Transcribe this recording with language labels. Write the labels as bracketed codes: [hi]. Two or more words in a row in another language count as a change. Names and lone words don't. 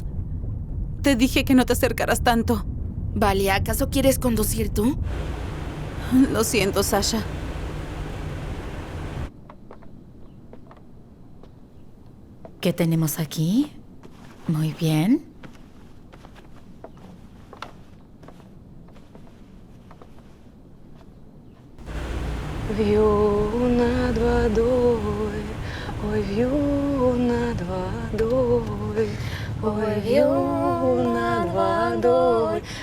[es] Te dije que no te acercaras tanto. Vale, ¿acaso quieres conducir tú? Lo siento, Sasha. ¿Qué tenemos aquí? Muy bien. [ru] Вью над водой, ой, вью над водой, ой, вью над водой,